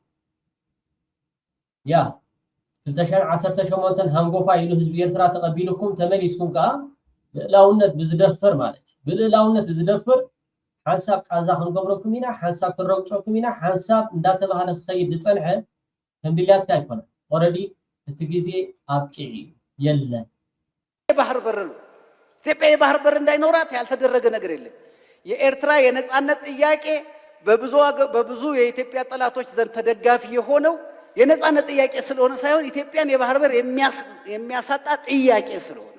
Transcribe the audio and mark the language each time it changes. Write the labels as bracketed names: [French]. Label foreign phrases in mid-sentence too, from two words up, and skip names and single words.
[Tigrinya] ያ 2018 ሃንጎፋ ኢሉ ህዝቢ ኤርትራ ተቀቢሉኩም ተመሊስኩም ካ ልዕላውነት ብዝደፍር ማለት ብልዕላውነት ዝደፍር ሓንሳብ ቃዛ ክንገብረኩም ኢና ሓንሳብ ክንረግጮኩም ኢና ሓንሳብ እንዳተባሃለ ክኸይድ ዝፀንሐ ተንቢልያትካ ይኮነ ኦሬዲ እቲ ጊዜ አብቂዕ የለን [Amharic] ባህር በር ነው ኢትዮጵያ የባህር በር እንዳይኖራት ያልተደረገ ነገር የለም የኤርትራ የነጻነት ጥያቄ በብዙ የኢትዮጵያ ጠላቶች ዘንድ ተደጋፊ የሆነው የነጻነት ጥያቄ ስለሆነ ሳይሆን ኢትዮጵያን የባህር በር የሚያሳጣ ጥያቄ ስለሆነ